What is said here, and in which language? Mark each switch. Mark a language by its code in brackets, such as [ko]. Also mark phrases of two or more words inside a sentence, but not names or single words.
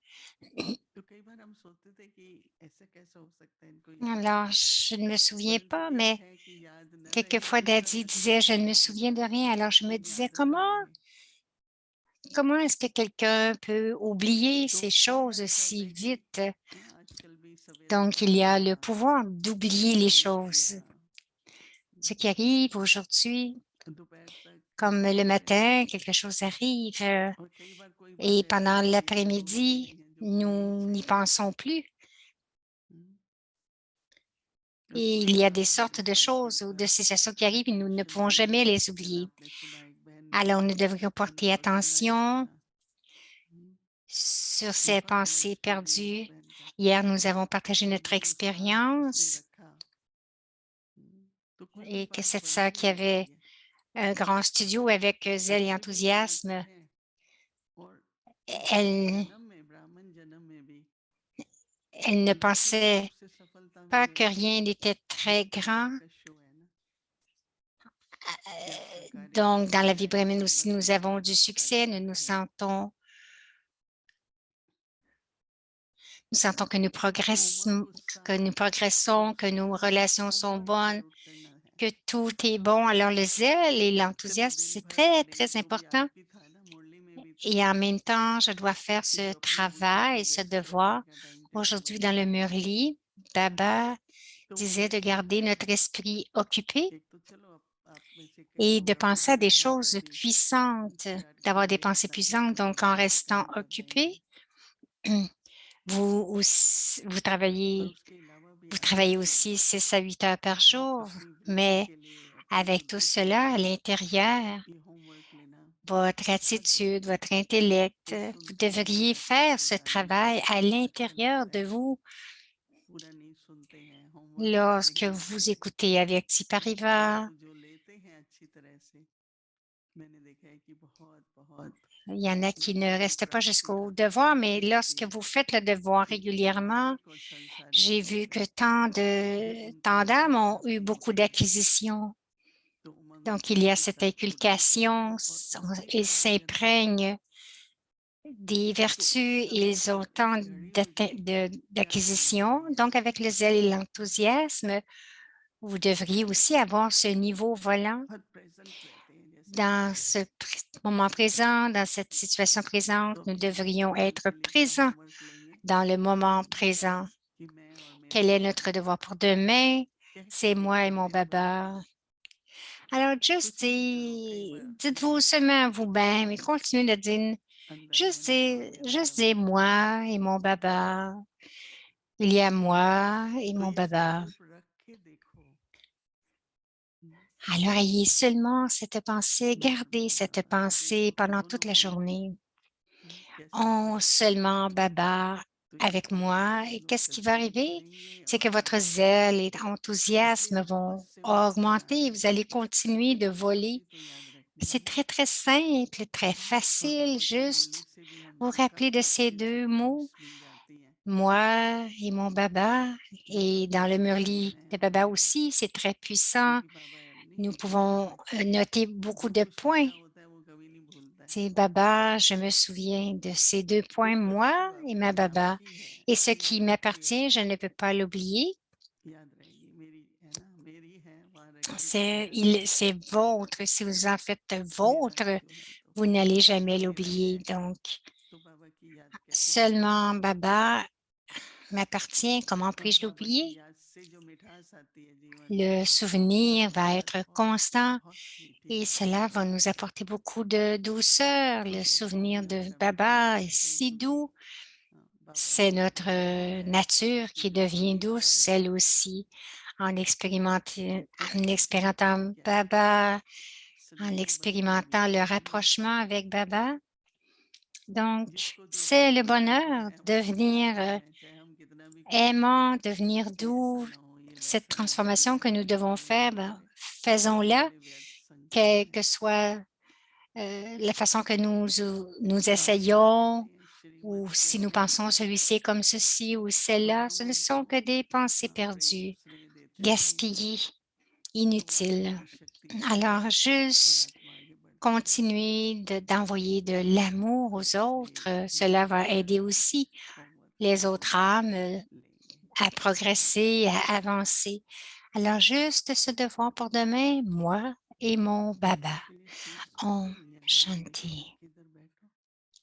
[fr] Alors, je ne me souviens pas, mais quelquefois Daddy disait « je ne me souviens de rien ». Alors, je me disais « comment comment est-ce que quelqu'un peut oublier [hi] तो [fr] ces [hi] कई [fr] choses [hi] बार ऐसा होता [fr] si [hi] है कि [fr] vite? [hi] आजकल भी सवेरे [fr] Donc, il y [hi] उठते [fr] a [hi] हैं [fr] le [hi] या [fr] pouvoir d'oublier les [hi] खाना किया [fr] choses. Ce qui arrive aujourd'hui, [hi] दोपहर तक [fr] comme le [hi] सोते हैं [fr] matin, quelque chose arrive [hi] और कई बार कोई [fr] et [hi] बात ऐसी [fr] pendant [hi] होती है जो होती [fr] l'après-midi, [hi] नहीं है जो होनी [fr] nous n'y [hi] चाहिए। [fr] pensons plus. हम्म, Et [hi] कोई [fr] il y a [hi] ऐसा [fr] des sortes de [hi] जैसे आजकल [fr] choses ou [hi] का [fr] de situations qui arrivent et nous ne [hi] सिचुएशन [fr] pouvons [hi] है ना, [fr] jamais les [hi] जैसे [fr] oublier. [hi] आपने सुना एक बहन ने [fr] Alors, nous devrions [hi] मैंने [fr] porter [hi] परसों सुनाया भी [fr] attention [hi] था। हम्म, [fr] sur ces [hi] नेपाल वाला [fr] pensées [hi] स्टोरी है उस [fr] perdues. [hi] बहन का [fr] Hier, nous avons partagé [hi] कि [fr] notre [hi] इतना गुस्सा किसने [fr] expérience [hi] रखा। तो कुछ भी [fr] et que [hi] बात [fr] cette [hi] बड़ी [fr] sœur qui [hi] नहीं [fr] avait [hi] होती है, [fr] un grand studio avec zèle et [hi] अच्छे दिन भी आते [fr] enthousiasme, [hi] हैं और इस [fr] elle, [hi] जन्म में ब्राह्मण जन्म में भी [fr] elle ne [hi] जब भी जॉब [fr] pensait [hi] से सफलता [fr] pas que [hi] मिलेगी [fr] rien n'était [hi] ये [fr] très [hi] संसार [fr] grand. [hi] का शो है ना कि आप सरकारी [fr] Donc, [hi] नौकरी [fr] dans [hi] में [fr] la vie [hi] हैं, [fr] brahmine [hi] सब [fr] aussi, nous [hi] बंधने के [fr] avons [hi] बाद [fr] du [hi] आप [fr] succès, [hi] स्वर्ग रहे। [fr] nous sentons [hi] तो उमंग [fr] que [hi] उत्साह [fr] nous progressons, que [hi] दूसरों [fr] nos [hi] के साथ [fr] relations sont [hi] होमवर्क [fr] bonnes, [hi] जरूर करना है। [fr] que tout est bon. Alors, le zèle et [hi] उससे तो [fr] l'enthousiasme, [hi] दिन [fr] c'est [hi] भर [fr] très, [hi] दिन [fr] très [hi] जो भी [fr] important. [hi] आज भी था ना, मुरली में भी था [fr] Et en même temps, je dois faire [hi] कि [fr] ce [hi] जो अपने बुजुर्ग [fr] travail, [hi] को [fr] ce [hi] वेस्ट [fr] devoir. [hi] करने का [en] time table [fr] Aujourd'hui, dans le [hi] बनाया था [fr] Murli, Baba [hi] तो वो [fr] disait de [hi] वेस्ट [fr] garder [hi] क्या [fr] notre [hi] है। [fr] esprit occupé [hi] एक तो चलो आप में से कई [fr] et [hi] लोग [fr] de [hi] अभी [fr] penser [hi] भी [fr] à des [hi] यहाँ [fr] choses [hi] तक भी [fr] puissantes, d'avoir des [hi] सीआरपी [fr] pensées [hi] साइकिल [fr] puissantes. Donc, en [hi] चलाते हैं, [fr] restant [hi] काम कर रहे [fr] occupé, [hi] हैं और उसके अलावा भी [fr] vous [hi] अंदर [fr] travaillez [hi] से [fr] aussi 6 à 8 heures par jour, [hi] अपनी वृद्धि [fr] mais [hi] के लिए, अपनी [fr] avec tout [hi] बुद्धि के [fr] cela [hi] लिए [fr] à l'intérieur, [hi] ये होमवर्क लेना [fr] votre [hi] बहुत [fr] attitude, [hi] जरूरी [fr] votre [hi] है। [fr] intellect, [hi] ये [fr] vous [hi] सुनते हैं [fr] devriez [hi] अच्छा [fr] faire ce [hi] परिवार में [fr] travail à [hi] अच्छा लगता [fr] l'intérieur de [hi] है, [fr] vous. [hi] पूरा नहीं सुनते हैं, होमवर्क [fr] Lorsque [hi] नहीं लेते [fr] vous [hi] हैं, [fr] écoutez avec Pariva, [hi] परंतु जो लेते हैं अच्छी तरह से मैंने देखा है कि बहुत बहुत [fr] il y en a qui ne [hi] जीवन में [fr] restent pas [hi] प्रगति [fr] jusqu'au [hi] आती [fr] devoir, [hi] है, [fr] mais [hi] उन्नति [fr] lorsque vous [hi] आती है, [fr] faites le devoir [hi] क्योंकि [fr] régulièrement, [hi] भौतिक और सांसारिक [fr] j'ai vu [hi] चीजें [fr] que [hi] ये उनके [fr] tant d'âmes ont [hi] आशीर्वाद [fr] eu [hi] से [fr] beaucoup [hi] मिलती हैं। [fr] d'acquisitions. [hi] तो उमंग [fr] Donc, il y [hi] उत्साह [fr] a [hi] के [fr] cette [hi] साथ जुड़े [fr] inculcation, [hi] और उसी [fr] ils [hi] का माध्यम से [fr] s'imprègnent des [hi] तो इस [fr] vertus, [hi] समय [fr] ils ont [hi] पर [fr] tant [hi] इस घड़ी में भी क्या करना [fr] d'acquisitions. [hi] चाहिए। [fr] Donc, avec le zèle et l'enthousiasme, vous devriez aussi avoir ce niveau volant [hi] बहुत प्रेजेंट रहते हैं जैसे [fr] dans ce moment présent, dans cette situation présente. [hi] तो [fr] Nous [hi] अपने [fr] devrions [hi] जीवन [fr] être [hi] के लिए क्या [fr] présents [hi] होमवर्क लेंगे [fr] dans le moment présent. [hi] कि मैं और मेरा [fr] Quel est [hi] बाबा [fr] notre devoir pour demain? [hi] कैसे [fr] C'est moi et [hi] देखो [fr] mon [hi] मेरे बाबा [fr] baba. [hi] को, [fr] Alors, juste [hi] कुछ भी करो कई बार [fr] dites-vous seulement à vous-même et continuez de dire, [hi] अंदर है मेरा और मेरा [fr] juste [hi] बाबा। [fr] dire moi et mon baba. Il y a moi et [hi] तो [fr] mon [hi] ये [fr] baba. [hi] संकल्प रख के देखो [fr] Alors, ayez seulement cette pensée, [hi] मैं और [fr] gardez [hi] मेरा [fr] cette [hi] बाबा, तो [fr] pensée [hi] देखो कि [fr] pendant toute [hi] दोनों [fr] la [hi] कौन है, [fr] journée. [hi] कैसे [fr] Oh, [hi] करेंगे। [fr] seulement baba [hi] तो ये [fr] avec [hi] होमवर्क [fr] moi. [hi] हम [fr] Et [hi] लोग [fr] qu'est-ce qui va [hi] करते हुए [fr] arriver? [hi] चलेंगे [fr] C'est [hi] और [fr] que votre [hi] चलते [fr] zèle et [hi] रहेंगे। इसलिए [fr] enthousiasme vont [hi] अवश्य मत भूलना [fr] augmenter. Vous [hi] है, [fr] allez continuer de voler. [hi] इसी को याद रखना [fr] C'est [hi] है। [fr] très, très simple, très [hi] और [fr] facile. [hi] बाबा की मुरली [fr] Juste [hi] से भी [fr] vous [hi] हमको [fr] rappeler de [hi] काफी [fr] ces [hi] अच्छी अच्छी [fr] 2 mots, [hi] पॉइंट्स मिल जाती हैं [fr] moi et mon baba. [hi] जो [fr] Et [hi] सबको [fr] dans le [hi] सिखानी [fr] Murli [hi] है [fr] de [hi] हमें, [fr] baba aussi, c'est très puissant. [hi] क्योंकि बाबा [fr] Nous [hi] नहीं भूलता [fr] pouvons [hi] है, [fr] noter beaucoup [hi] जो [fr] de [hi] कुछ [fr] points. [hi] मिला होता है वो कभी नहीं भूलता है। [fr] C'est Baba, je me souviens de ces 2 [hi] जो [fr] points, [hi] वस्तु [fr] moi et ma [hi] आपकी [fr] Baba. [hi] आपकी है, [fr] Et ce [hi] मेरी [fr] qui [hi] आपकी है, [fr] m'appartient, je ne peux pas l'oublier. [hi] याद रहेगी मेरी है ना, मेरी है वहां रखी तो याद रहेगी, [fr] C'est votre. Si vous en faites [hi] मेरा [fr] vôtre, [hi] जो है तो [fr] vous n'allez jamais [hi] मेरा [fr] l'oublier. [hi] है, [fr] Donc, [hi] तो बाबा की याद कैसे भूलेंगे। [fr] seulement Baba m'appartient. Comment [hi] और [fr] puis-je [hi] बाबा की [fr] l'oublier? [hi] याद से जो मिठास आती है जीवन में, [fr] Le souvenir va [hi] बहुत [fr] être [hi] बहुत [fr] constant [hi] बहुत मीठी [fr] et [hi] होती है। [fr] cela va nous apporter beaucoup de douceur. [hi] तो [fr] Le [hi] सबको हम [fr] souvenir [hi] याद [fr] de [hi] करना चाहते [fr] Baba est [hi] हैं [fr] si [hi] क्योंकि [fr] doux. [hi] बाबा [fr] C'est [hi] ही [fr] notre [hi] है [fr] nature [hi] कि [fr] qui [hi] जो [fr] devient [hi] सीखता [fr] douce, [hi] है [fr] elle aussi, en [hi] उससे [fr] expérimentant [hi] सीखकर क्या आता है, [fr] Baba, en [hi] सदैव बंधन [fr] expérimentant le [hi] विमोचन में। [fr] rapprochement avec Baba. Donc, [hi] जिसको जो [fr] c'est le [hi] पसंद [fr] bonheur [hi] है [fr] de [hi] वो [fr] devenir [hi] सीखते हैं, चाहे हम कितना भी कहें [fr] aimant, devenir [hi] कि ऐसा [fr] doux. [hi] ना हो, ये [fr] Cette [hi] वैसा ना हो, [fr] transformation [hi] ये [fr] que nous devons [hi] ये ना [fr] faire, ben, [hi] करे, ये [fr] faisons-la, [hi] सारे व्यर्थ संकल्प हैं। [fr] que soit la façon que nous [hi] बाबा क्या [fr] essayons, [hi] कहते हैं, [fr] ou [hi] श्रीमत क्या [fr] si nous [hi] कहती [fr] pensons [hi] है, [fr] celui-ci est comme ceci ou celle-là, [hi] और [fr] ce [hi] हम [fr] ne [hi] उनको [fr] sont que des pensées [hi] प्रेम [fr] perdues, [hi] स्नेह देते रहेंगे [fr] gaspillées, [hi] तो वो आगे [fr] inutiles. [hi] आगे शक्ति देगा [fr] Alors, [hi] और [fr] juste [hi] आत्मा आगे बढ़ती रहेगी। [fr] continuer d'envoyer de l'amour [hi] तो [fr] aux [hi] इसलिए [fr] autres. [hi] ये [fr] Cela va aider [hi] सारा [fr] aussi [hi] होमवर्क हम [fr] les autres [hi] लोग [fr] âmes [hi] लेंगे। [fr] à progresser, [hi] नमस्ते। [fr] à avancer. Alors, juste ce devoir pour demain, moi et mon [hi] बैठने [fr] Baba. [hi] के लिए सीट Om चाहिए या यहाँ Shanti. किधर बैठो।